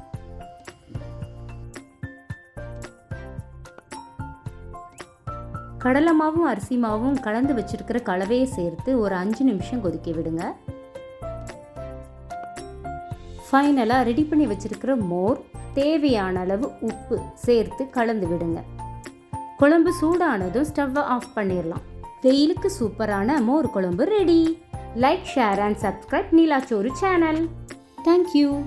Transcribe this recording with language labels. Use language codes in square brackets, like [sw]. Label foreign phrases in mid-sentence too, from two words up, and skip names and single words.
[ta] கடலை மாவும் அரிசி மாவும் கலந்து வச்சிருக்கிற கலவையை சேர்த்து ஒரு 5 நிமிஷம் கொதிக்க விடுங்க. ஃபைனலாக ரெடி பண்ணி வச்சிருக்கிற மோர், தேவையான அளவு உப்பு சேர்த்து கலந்து விடுங்க. குழம்பு சூடானதும் [en] stove off [ta] பண்ணிடலாம். வெயிலுக்கு சூப்பரான மோர் குழம்பு ரெடி. [en] Like, share and subscribe Neelachori channel. Thank you.